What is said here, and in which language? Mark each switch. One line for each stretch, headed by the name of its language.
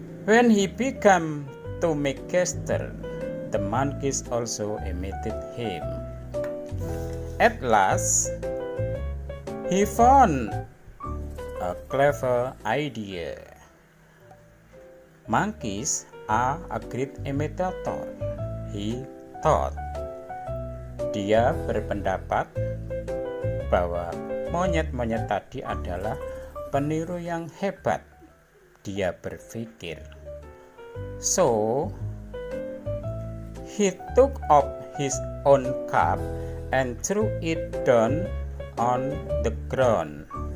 English: When he began to make gesture, the monkeys also imitated him. At last, he found a clever idea. Monkeys are a great imitator, he thought.
Indonesian: Dia berpendapat bahwa monyet-monyet tadi adalah peniru yang hebat, dia berpikir.
English: So, he took off his own cap and threw it down on the ground.